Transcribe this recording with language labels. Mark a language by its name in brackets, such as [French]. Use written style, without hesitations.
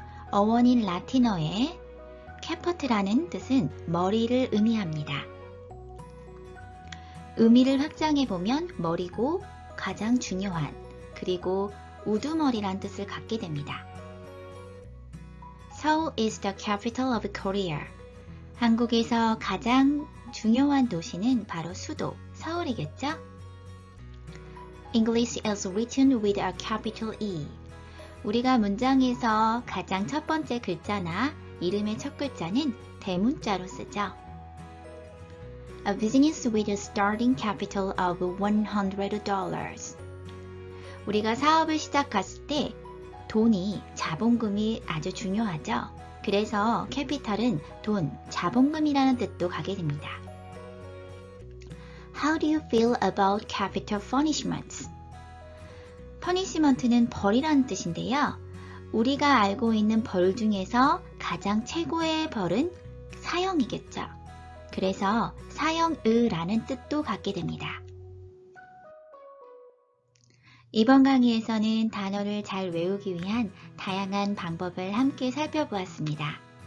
[Korean] 어원인 라틴어의 캐퍼트라는 뜻은 머리를 의미합니다. 의미를 확장해보면 머리고 가장 중요한, 그리고 우두머리란 뜻을 갖게 됩니다. [English] Seoul is the capital of Korea. [Korean] 한국에서 가장 중요한 도시는 바로 수도, 서울이겠죠? [English] English is written with a capital E. [Korean] 우리가 문장에서 가장 첫 번째 글자나 이름의 첫 글자는 대문자로 쓰죠. [English] A business with a starting capital of $100. [Korean] 우리가 사업을 시작했을 때 돈이, 자본금이 아주 중요하죠. 그래서 캐피탈은 돈, 자본금이라는 뜻도 가게 됩니다. [English] How do you feel about capital punishments? [Korean] punishment는 벌이라는 뜻인데요. 우리가 알고 있는 벌 중에서 가장 최고의 벌은 사형이겠죠. 그래서 사형의라는 뜻도 갖게 됩니다. 이번 강의에서는 단어를 잘 외우기 위한 다양한 방법을 함께 살펴보았습니다.